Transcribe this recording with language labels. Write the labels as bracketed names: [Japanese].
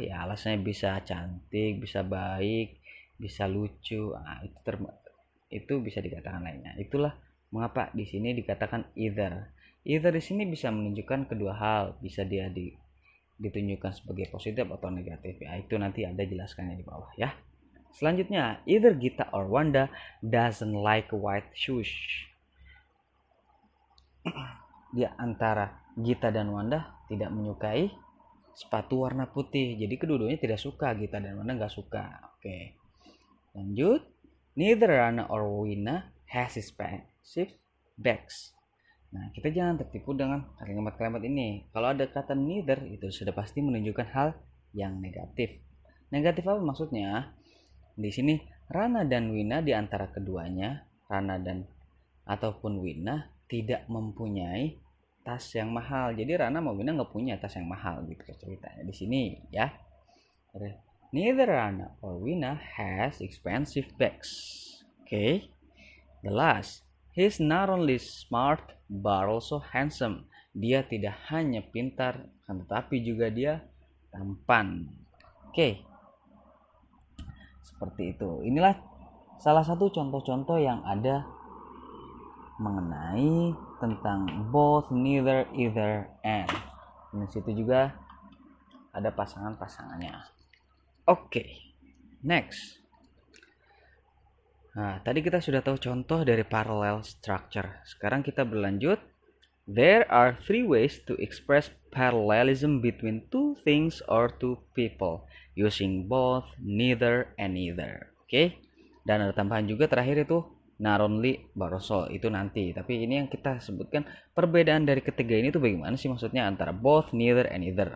[Indonesian] Ya alasannya bisa cantik, bisa baik, bisa lucu. Nah, itu bisa dikatakan lainnya. Itulah mengapa di sini dikatakan either. Either di sini bisa menunjukkan kedua hal, bisa dia ditunjukkan sebagai positif atau negatif. Ya, itu nanti ada jelaskannya di bawah ya. Selanjutnya, [English] either Gita or Wanda doesn't like white shoes. [Indonesian] Di antara Gita dan Wanda tidak menyukai sepatu warna putih. Jadi kedua-duanya tidak suka, Gita dan Wanda nggak suka. Oke. Lanjut, [English] neither Rana or Wina has expensive bags. [Indonesian] Nah, kita jangan tertipu dengan kalimat-kalimat ini. Kalau ada kata neither, itu sudah pasti menunjukkan hal yang negatif. Negatif apa maksudnya? Di sini Rana dan Wina, di antara keduanya, Rana dan ataupun Wina tidak mempunyai tas yang mahal. Jadi Rana sama Wina nggak punya tas yang mahal gitu ceritanya di sini ya. [English] Neither Rana or Wina has expensive bags. Okay. The last, he's not only smart but also handsome. [Indonesian] Dia tidak hanya pintar, tetapi juga dia tampan. Okay. Seperti itu. Inilah salah satu contoh-contoh yang ada mengenai tentang both, neither, either, and. Di situ juga ada pasangan-pasangannya. Oke, next. Nah, tadi kita sudah tahu contoh dari parallel structure. Sekarang kita berlanjut. [English] There are 3 ways to express parallelism between two things or two people using both, neither, and either. [Indonesian] Oke. Dan ada tambahan juga terakhir itu not only but also, itu nanti. Tapi ini yang kita sebutkan perbedaan dari ketiga ini tuh bagaimana sih maksudnya antara both, neither, and either.